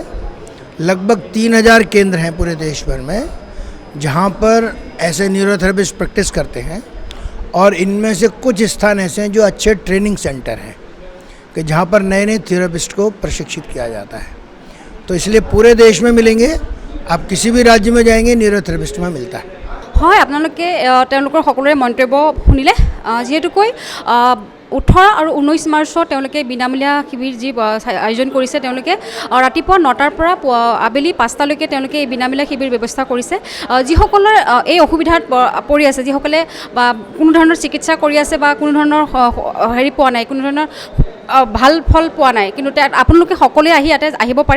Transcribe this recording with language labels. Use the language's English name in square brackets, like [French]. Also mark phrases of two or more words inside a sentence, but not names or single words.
[Hindi] लगभग 3000 केंद्र हैं पूरे देश भर में जहाँ पर ऐसे न्यूरोथेरेपिस्ट प्रैक्टिस करते हैं और इनमें से कुछ स्थान ऐसे हैं जो अच्छे [English] training center [Hindi] हैं कि जहाँ पर नए नए थेरेपिस्ट को प्रशिक्षित किया जाता है। तो इसलिए पूरे देश में मिलेंगे, आप किसी भी राज्य में जाएंगे न्यूरोथेरेपिस्ट में मिलता है। [Assamese] হয়, আপোনালোকে তেওঁলোকৰ সকলোৰে মন্তব্য শুনিলে। যিহেতুকৈ 18 আৰু 19 মাৰ্চত তেওঁলোকে বিনামূলীয়া শিবিৰ যি আয়োজন কৰিছে, তেওঁলোকে ৰাতিপুৱা 9টাৰ পৰা আবেলি 5টালৈকে তেওঁলোকে এই বিনামূলীয়া শিবিৰ ব্যৱস্থা কৰিছে। যিসকলৰ এই অসুবিধাত পৰি আছে, যিসকলে বা কোনো ধৰণৰ চিকিৎসা কৰি আছে বা কোনো ধৰণৰ হেৰি পোৱা নাই, কোনো ধৰণৰ ভাল ফল পোৱা নাই, কিন্তু আপোনালোকে সকলোৱে আহি ইয়াতে আহিব পাৰে।